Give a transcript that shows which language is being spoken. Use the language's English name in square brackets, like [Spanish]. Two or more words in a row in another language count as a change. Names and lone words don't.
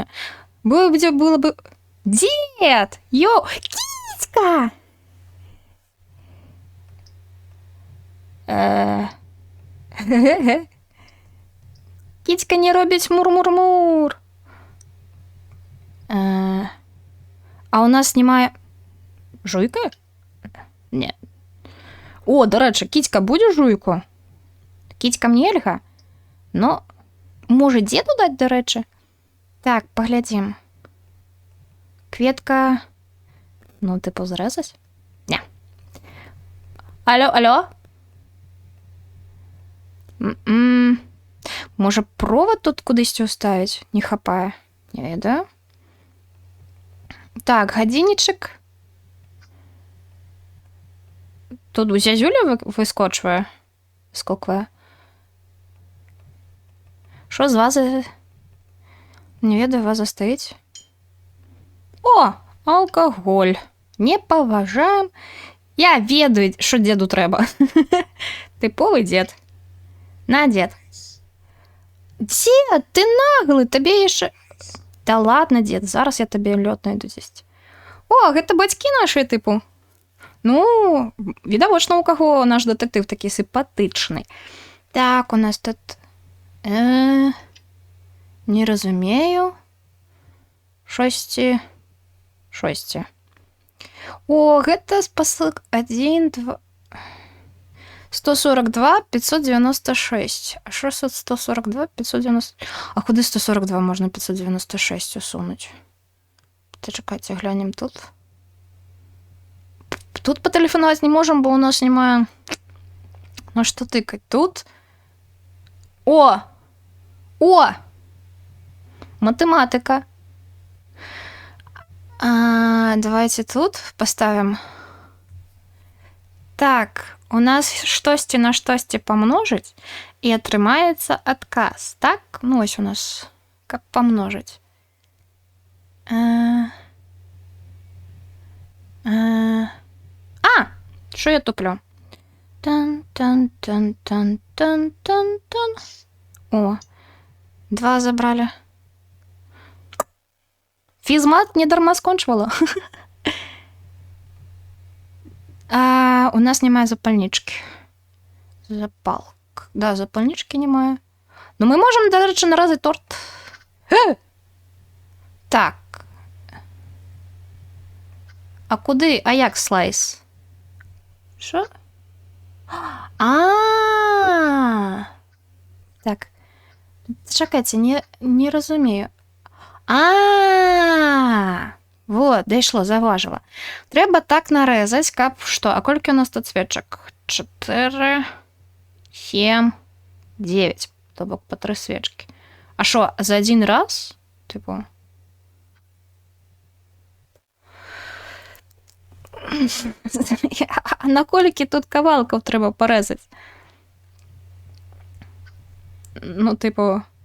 [Russian] Было бы... Дед! Йо! [Ukrainian] Кіцька! [Belarusian] Кіцька не робіць мур-мур-мур. [Ukrainian] А у нас немає... Жуйка? Не. О, до речі, кіцька буде жуйку? [Belarusian] Кіцькам нельга? [Ukrainian] Ну, може деду дать, до речі? Так, поглядім. Кветка... Ну, типу, зрезать? Не. Алло? Може, провод тут кудись уставить? [Belarusian] Не хапає. Не ведаю. Так, годинничек. [Ukrainian] Тут зязюля вискочує. Скокує. Що з вази? [Belarusian] Не ведаю, [Ukrainian] ваза стоїть. О, алкоголь. [Belarusian] Не поважаем. Я ведаю, [Ukrainian] що деду треба. Типовий дед. На, дед. Дед, ти наглий, тобі ще... Та ладно, дед, зараз я тобі льот найду здесь. О, [Belarusian] гэта бацькі наші, типу. [Ukrainian] Ну, відавочна, у кого наш детектив такий симпатичний. Так, у нас тут... Не розумію. Шості. О, [Belarusian] гэта спасылка 1, 2... 142, 596. [Ukrainian] А що 142, 590? А куди 142 можна 596 усунуть? Та чекайте, глянем тут. Тут потелефонувати не можемо, бо у нас немає... Ну що тикать? Тут? О! О! Математика. [Russian] Давайте тут поставим. [Belarusian] Так, у нас штосьці на штосьці помножить, і атрымаецца адказ. Так? [Russian] Ну, ось у нас как помножить. [Ukrainian] Що я туплю? Тан-тан-тан-тан-тан-тан-тан. [Russian] О, 2 забрали. Физмат не дарма скончувала. [Ukrainian] У нас немає запальнички. Запалк. Да, запальнички немає. Ну, ми можемо, до речі, наразити торт. Так. А куди? А як слайс? Що? Так. Чекайте, не розумію. Вот, дійшло, заважила. Треба так нарезати, каб що? [Belarusian] А колькі у нас тут свечок? 4, 7, 9. То бок по 3 свечки. [Ukrainian] А що, за один раз? Типу... [Belarusian] А на колькі тут кавалків треба порезати? [Ukrainian] Ну, типу...